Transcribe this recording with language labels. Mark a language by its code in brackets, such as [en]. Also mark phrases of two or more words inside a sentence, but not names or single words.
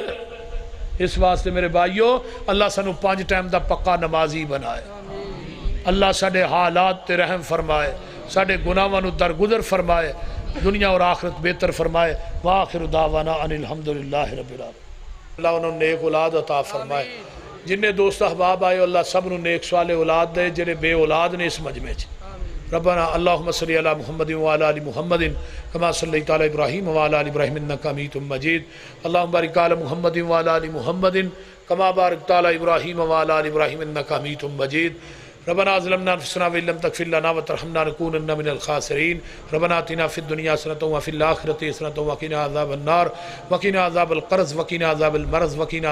[pa] اس واسطے میرے بھائیو اللہ سانو 5 ٹائم دا پکا نمازی بنائے. اللہ ساڈے حالات تے رحم فرمائے ساڈے گناہاں نو درگزر فرمائے دنیا اور آخرت بہتر فرمائے. [ar] وآخر دعوانا ان الحمدللہ رب العالمین. [pa] اللہ انہوں نیک اولاد عطا فرمائے. جنہیں دوست احباب آئے اللہ سب نو نیک صالح اولاد دے جنہیں بے اولاد نے اس مجمع چ [ar] ربنا اللهم صل على محمد وعلى ال محمد كما صليت على ابراهيم وعلى ال ابراهيم انك حميد مجيد اللهم بارك على محمد وعلى ال محمد كما باركت على ابراهيم وعلى ال ابراهيم انك حميد مجيد ربنا ظلمنا انفسنا وان لم تغفر لنا وترحمنا لنكونن من الخاسرين ربنا آتنا في الدنيا حسنة وفي الآخرة حسنة وقنا عذاب النار وقنا عذاب القرز وقنا عذاب المرض وقنا